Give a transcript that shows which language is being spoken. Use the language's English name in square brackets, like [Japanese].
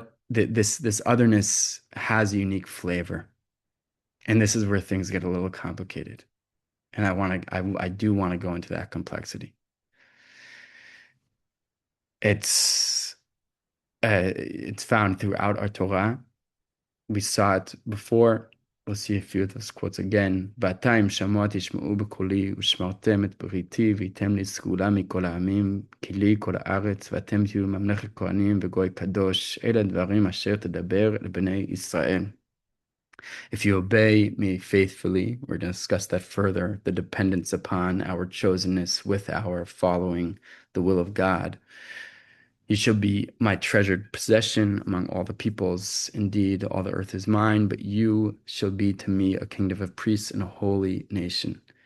[English] This otherness has a unique flavor, and this is where things get a little complicated. And I do want to go into that complexity. It's found throughout our Torah. We saw it before. We'll see a few of those quotes again. [Hebrew] "Ba'atayim shamot yishma'u b'koli ושמרתם את בריתי והייתם לי סגולה מכל העמים כי לי כל הארץ ואתם תהיו ממלכת כהנים וגוי קדוש אלה הדברים אשר תדבר לבני ישראל." [English] If you obey me faithfully, we're going to discuss that further, the dependence upon our chosenness with our following the will of God. "You shall be my treasured possession among all the peoples. Indeed, all the earth is mine, but you shall be to me a kingdom of priests and a holy nation."